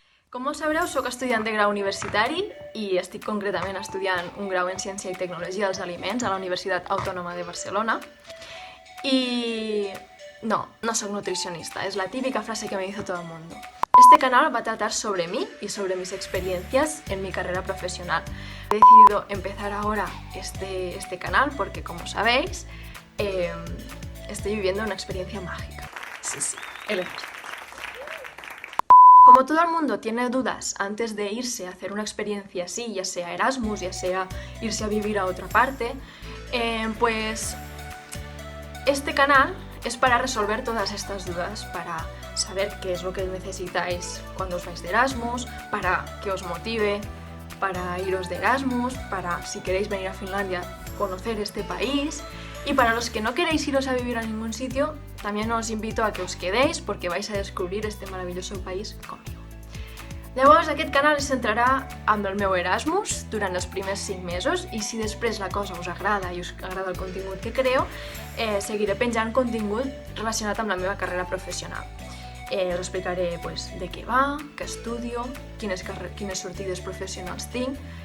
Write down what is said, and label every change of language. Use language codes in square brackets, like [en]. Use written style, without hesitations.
[ca] Com sabreu, sóc estudiant de grau universitari i estic concretament estudiant un grau en Ciència i Tecnologia dels Aliments a la Universitat Autònoma de Barcelona. [es] Y no soy nutricionista, es la típica frase que me dice todo el mundo. Este canal va a tratar sobre mí y sobre mis experiencias en mi carrera profesional. He decidido empezar ahora este canal porque, como sabéis, estoy viviendo una experiencia mágica. Sí, elegir. Como todo el mundo tiene dudas antes de irse a hacer una experiencia así, ya sea Erasmus, ya sea irse a vivir a otra parte, pues este canal es para resolver todas estas dudas, para saber qué es lo que necesitáis cuando os vais de Erasmus, para que os motive para iros de Erasmus, para, si queréis venir a Finlandia, conocer este país. Y para los que no queréis iros a vivir a ningún sitio, también os invito a que os quedéis porque vais a descobrir este maravilloso país conmigo. [ca] Llavors, aquest canal es centrarà amb el meu Erasmus durant els primers 5 mesos i si després la cosa us agrada i us agrada el contingut que creo, seguiré penjant contingut relacionat amb la meva carrera professional. Us explicaré de què va, què estudio, quines sortides professionals tinc.